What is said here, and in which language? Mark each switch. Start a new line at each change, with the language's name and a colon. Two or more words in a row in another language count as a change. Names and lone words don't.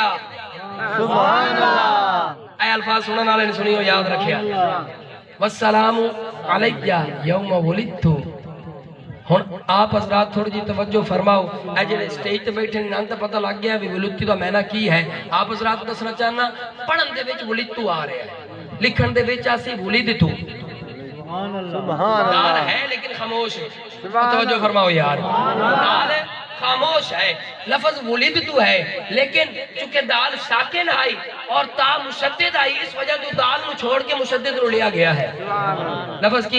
Arabic: سبحان اللہ
Punjabi: اے الفاظ سنن والے نے سنی ہو یاد رکھیا،
Arabic: والسلام علیہ یوم ولدت۔
Punjabi: ہن آپ حضرات تھوڑی جی توجہ فرماؤ، اے جڑے سٹیج تے بیٹھے نے نہ پتہ لگ گیا بھی ولدت دا معنی کی ہے۔ آپ حضرات دسنا چاہنا پڑھن دے وچ ولدت آ رہا ہے، لکھن دے وچ اسی ولدت سبحان دال اللہ ہے لیکن خاموش ہے، توجہ فرماؤ یار، دال خاموش ہے، لفظ ولدت ہے لیکن چونکہ دال ساکن آئی اور تا مشدد آئی، اس وجہ تو دال نو چھوڑ کے مشدد نو لیا گیا ہے۔